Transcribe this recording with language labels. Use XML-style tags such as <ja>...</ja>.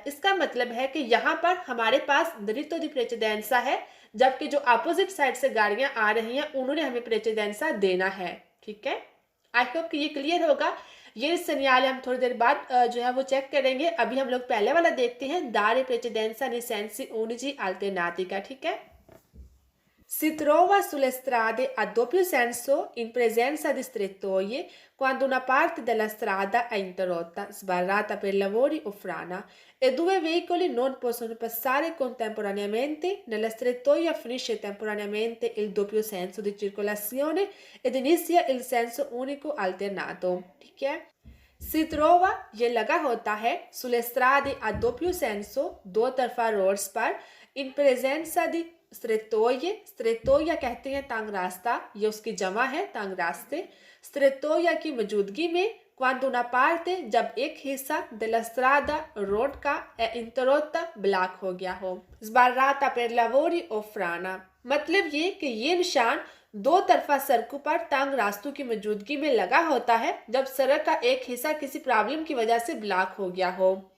<hi>इसका मतलब है कि यहाँ पर हमारे पास दिरित्तो दी प्रेसिडेंसा है, जबकि जो अपोजिट साइड से गाड़ियां आ रही हैं उन्होंने हमें प्रेसिडेंसा देना है। ठीक है, आई होप कि ये क्लियर होगा। ये सेनियाले हम थोड़ी देर बाद जो है वो चेक करेंगे। अभी हम लोग पहले वाला देखते हैं, दारे प्रेसिडेंसा नि सेंसी ऊनिची अल्टरनाती का। ठीक है,</hi> <it>si trova sulle strade a doppio senso in presenza di strettoie quando una parte della strada è interrotta, sbarrata per lavori o frana e due veicoli non possono passare contemporaneamente. Nella strettoia finisce temporaneamente il doppio senso di circolazione ed inizia il senso unico alternato.</it> <hi>ठीक है,</hi> <it>si trova</it> <hi>ये लगा होता है,</hi> <it>sulle strade a doppio senso</it> <hi>दो तरफा roads पर,</hi> <it>in presenza di</it> <hi>स्त्रेतोये, स्त्रेतोया कहते हैं तंग रास्ता, ये उसकी जमा है तंग रास्ते। स्त्रेतोया की मौजूदगी में,</hi> <it>quando una parte</it> <hi>जब एक हिस्सा</hi> <it>della strada</it> <hi>रोड का</hi> <it>è interrotta</it> <hi>ब्लॉक हो गया हो,</hi> <it>sbarrata per lavori o frana,</it> <hi>मतलब ये कि ये निशान दो तरफा सड़कों पर तंग रास्तों की मौजूदगी में लगा होता है जब सड़क का एक हिस्सा किसी प्रॉब्लम की वजह से ब्लॉक हो गया हो।</hi>